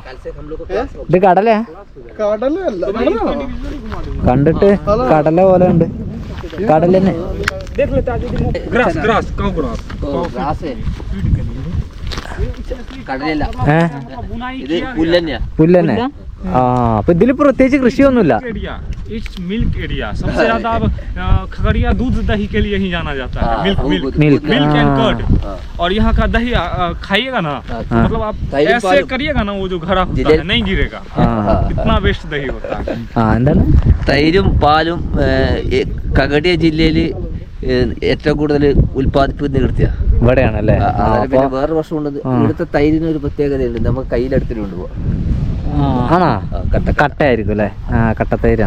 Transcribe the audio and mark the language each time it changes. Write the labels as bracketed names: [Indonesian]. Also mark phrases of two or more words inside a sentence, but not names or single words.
[Malayalam] ഇത് കടലയാ? കണ്ടിട്ട് കടല പോലെ ഉണ്ട്. കടല തന്നെ. പുല്ലന്നെ. ആ അപ്പൊ ഇതില് പ്രത്യേകിച്ച് കൃഷിയൊന്നുമില്ല. [English] milk area [Hindi] सबसे ज्यादा अब खगड़िया दूध दही के लिए ही जाना जाता है। [English] milk and curd. [Hindi] और यहाँ का दही खाइएगा ना, मतलब आप ऐसे करिएगा ना, वो जो घड़ा होता है नहीं गिरेगा, इतना बेस्ट दही होता है। [Malayalam] തൈരും പാലും കഗടിയ ജില്ലയിൽ ഏറ്റവും കൂടുതൽ ഉൽപ്പാദിപ്പിക്കുന്ന ഇവിടുത്തെ ഇവിടെയാണല്ലേ? പിന്നെ വേറെ വർഷമുള്ളത് ഇവിടുത്തെ തൈരിന് ഒരു പ്രത്യേകതയുണ്ട്, നമുക്ക് കയ്യിലെടുത്തിട്ട് കൊണ്ടുപോകാം. ആണോ? കട്ടയായിരിക്കും അല്ലേ? കട്ടത്തൈരാണ്.